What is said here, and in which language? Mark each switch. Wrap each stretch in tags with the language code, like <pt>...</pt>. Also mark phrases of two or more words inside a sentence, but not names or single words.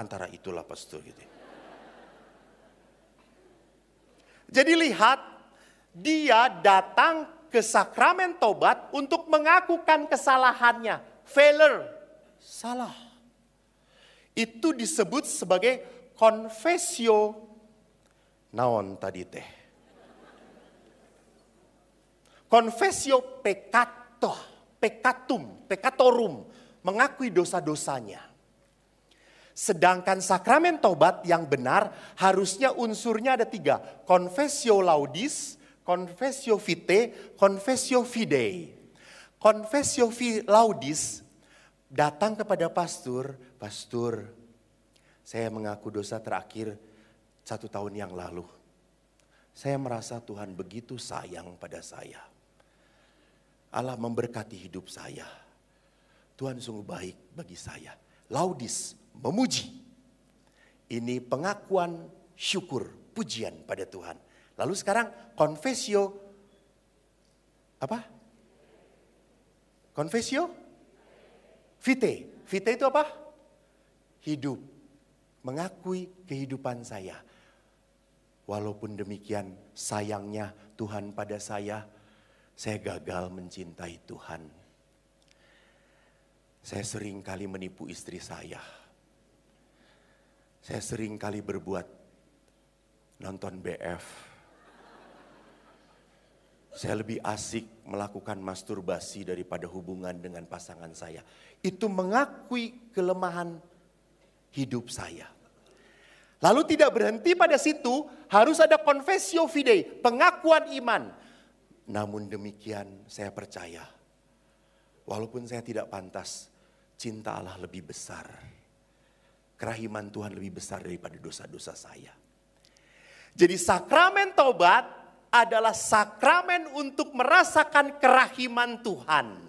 <id>Antara itulah Pastor gitu. Jadi lihat, dia datang ke sakramen tobat untuk mengakukan kesalahannya. Failure, salah. Itu disebut sebagai confessio</id> <su>naon tadi teh.</su> <la>Confessio peccatorum,</la> <id>mengakui dosa-dosanya. Sedangkan sakramen tobat yang benar harusnya unsurnya ada 3.</id> <la>Confessio laudis, confessio vitae, confessio fidei. Confessio laudis</la> <id>datang kepada pastor, saya mengaku dosa terakhir 1 tahun yang lalu. Saya merasa Tuhan begitu sayang pada saya. Allah memberkati hidup saya. Tuhan sungguh baik bagi saya. Laudis, memuji. Ini pengakuan syukur, pujian pada Tuhan. Lalu sekarang confessio apa?</id> <la>Confessio vitae.</la> <id>Vitae itu apa? Hidup. Mengakui kehidupan saya. Walaupun demikian sayangnya Tuhan pada saya gagal mencintai Tuhan. Saya sering kali menipu istri saya. Saya sering kali berbuat nonton BF. Saya lebih asik melakukan masturbasi daripada hubungan dengan pasangan saya. Itu mengakui kelemahan hidup saya. Lalu tidak berhenti pada situ, harus ada</id> <la>confessio fidei,</la> <id>pengakuan iman. Namun demikian saya percaya, walaupun saya tidak pantas, cinta Allah lebih besar. Kerahiman Tuhan lebih besar daripada dosa-dosa saya. Jadi sakramen tobat adalah sakramen untuk merasakan kerahiman Tuhan.</id>